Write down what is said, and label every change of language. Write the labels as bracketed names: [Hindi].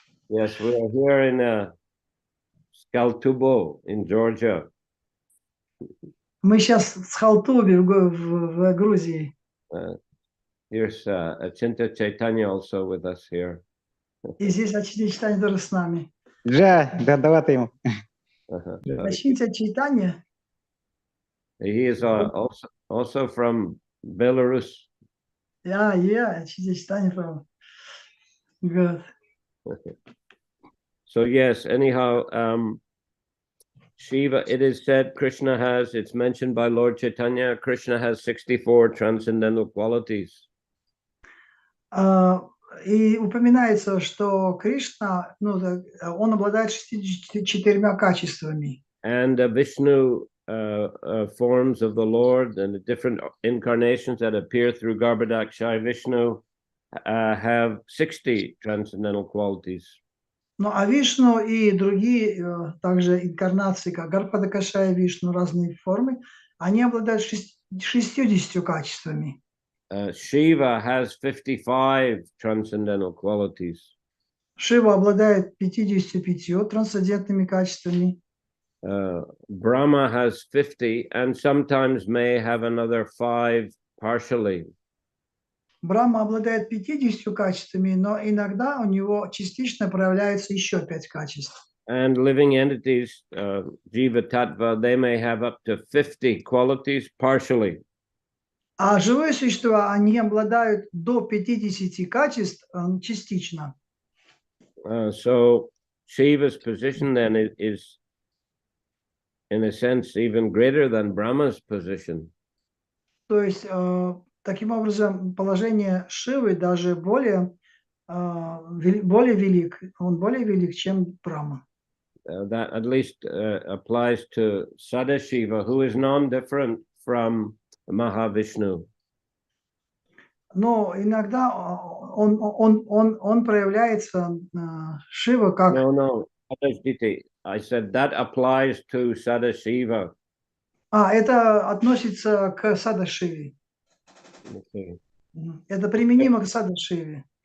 [English] Yes, we are here in Skaltubo in Georgia. [Russian] Мы сейчас в Халтубе, в Грузии. [English] Here's Achinta Chaitanya also with us here. [Russian] И здесь Ачинтя Чайтанья тоже с нами. Да, давайте ему. Ачинтя Чайтанья. [English] He is also from Belarus. Yeah, Ачинтя Чайтанья from. Good. So yes, anyhow, Shiva, it is said Krishna has, it's mentioned by Lord Chaitanya, Krishna has 64 transcendental qualities. [Russian] И упоминается, что Кришна, он обладает 64 качествами. [English] And Vishnu forms of the Lord and the different incarnations that appear through Garbhodakshaya Vishnu have 60 transcendental qualities. [Russian] Ну, а Вишну и другие также инкарнации, как Гарпадакашая Вишну, разные формы, они обладают 60 качествами. [English] Shiva has 55 transcendental qualities. [Russian] Шива обладает 55 трансцендентными качествами. [English] Brahma has 50 and sometimes may have another 5 partially. [Russian] Брахма обладает 50 качествами, но иногда у него частично проявляется еще 5 качеств. [English] And living entities, Jiva Tattva, they may have up to 50 qualities partially. [Russian] А живые существа, они обладают до 50 качеств частично. [English] So Shiva's position then is, in a sense, even greater than Brahma's position. [Russian] То есть, таким образом, положение Шивы даже более велик, он более велик, чем Брахма. [English] That at least applies to Sadashiva, who is non-different from Mahavishnu. [Russian] Но иногда он проявляется, Шива, как... [English] No, Sadashiva. I said that applies to Sadashiva. [Russian] Это относится к Садашиве. [English] Okay. [Russian] Это применимо к Садашиве.